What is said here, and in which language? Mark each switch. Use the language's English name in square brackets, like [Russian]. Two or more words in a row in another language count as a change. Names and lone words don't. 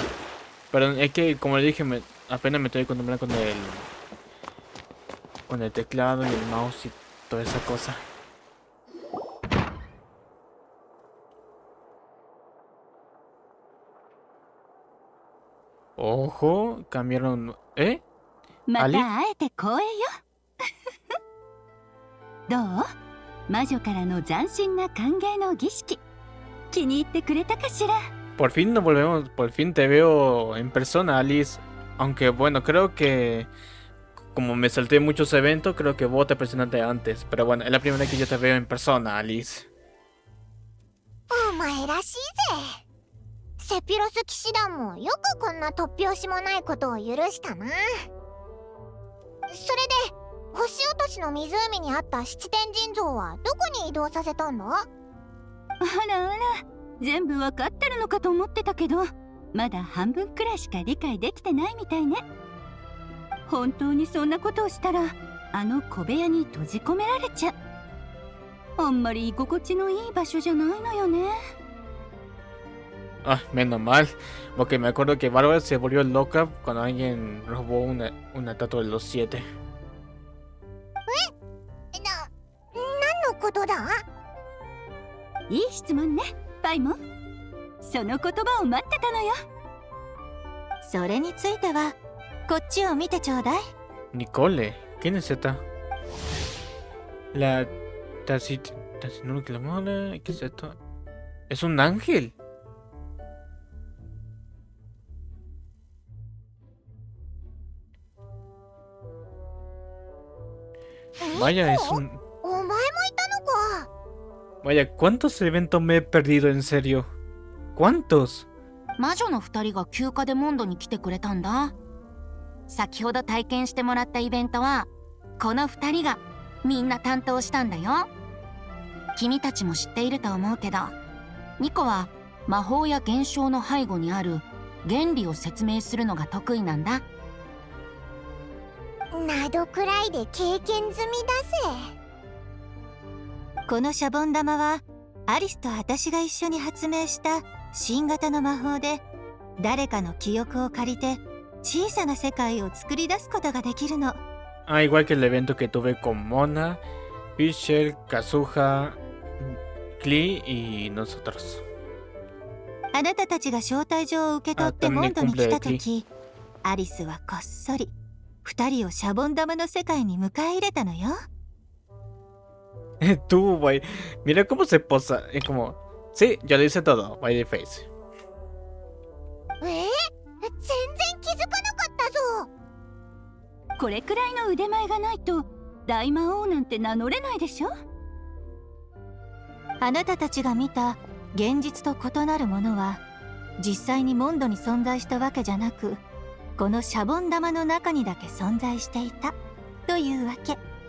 [Spanish] Pero es que, como le dije, apenas me estoy acostumbrando con el teclado y el mouse y toda esa cosa. Ojo, cambiaron. ¿Eh? [Japanese] また会えて光栄よ。どう？魔女からの斬新な歓迎の儀式、気に入ってくれたかしら？ [Spanish] Por fin nos volvemos, por fin te veo en persona, Alice. Aunque bueno, creo que como me salté muchos eventos, creo que vos te presentaste antes. Pero bueno, es la primera vez que yo te veo en persona, Alice. [Japanese] お前らしいぜ。セピロス騎士団もよくこんな突拍子もないことを許したな。それで星落としの湖にあった七天神像はどこに移動させたんだ？あらあら、全部わかってるのかと思ってたけど、まだ半分くらいしか理解できてないみたいね。本当にそんなことをしたら、あの小部屋に閉じ込められちゃう。あんまり居心地のいい場所じゃないのよね。 [Spanish] Ah, menos mal, porque me acuerdo que Bárbara se volvió loca cuando alguien robó una estatua de los 7. [Japanese] 何のことだ？いい質問ね、パイモン。その言葉を待ってたのよ。それについてはこっちを見てちょうだい。 [Spanish] Nicole, ¿quién es esta? La no que la mala, ¿qué es esto? Es un ángel. Vaya, es un... [Japanese] お前もいたのか。 [Spanish] Vaya, ¿cuántos eventos me he perdido en serio? ¿Cuántos? [Japanese] 魔女の2人が休暇でモンドに来てくれたんだ。先ほど体験してもらったイベントはこの2人がみんな担当したんだよ。君たちも知っていると思うけど、ニコは魔法や現象の背後にある原理を説明するのが得意なんだ。などくらいで経験済みだぜ。このシャボン玉はアリスと私が一緒に発明した新型の魔法で、誰かの記憶を借りて小さな世界を作り出すことができるの。 [Spanish] Ah, igual que el evento que tuve con Mona, Fisher, Kazuha, Klee y nosotros. [Japanese] あなたたちが招待状を受け取ってモンドに来た時、アリスはこっそり2人をシャボン玉の世界に迎え入れたのよ。 [Spanish] Tú, güey. Mira cómo se posa. Es como... Sí, yo lo hice todo. [English] By the face. [Japanese] 全然気づかなかったぞ。これくらいの腕前がないと大魔王なんて名乗れないでしょ。あなたたちが見た現実と異なるものは実際にモンドに存在したわけじゃなく、このシャボン玉の中にだけ存在していたというわけ。